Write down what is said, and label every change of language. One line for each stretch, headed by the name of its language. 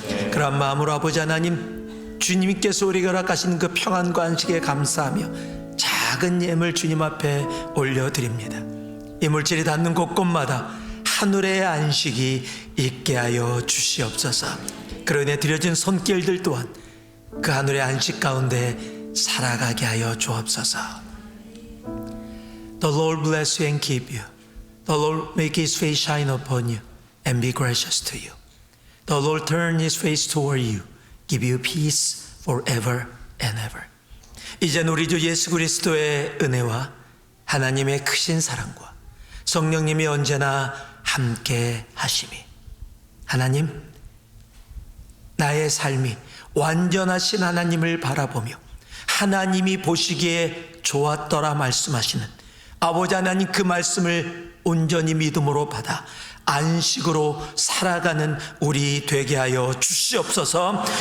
Korean: 그런 마음으로 아버지 하나님 주님께서 우리가 허락하신 그 평안과 안식에 감사하며 작은 예물 주님 앞에 올려드립니다. 이물질이 닿는 곳곳마다 하늘의 안식이 있게 하여 주시옵소서. 그러니 드려진 손길들 또한 그 하늘의 안식 가운데 살아가게 하여 주옵소서.
English: The Lord bless you and keep you. The Lord make His face shine upon you and be gracious to you. The Lord turn His face toward you, give you peace forever and ever.
Korean: 이젠 우리 주 예수 그리스도의 은혜와 하나님의 크신 사랑과 성령님이 언제나 함께 하심이, 하나님, 나의 삶이 완전하신 하나님을 바라보며 하나님이 보시기에 좋았더라 말씀하시는 아버지 하나님, 그 말씀을 온전히 믿음으로 받아 안식으로 살아가는 우리 되게 하여 주시옵소서.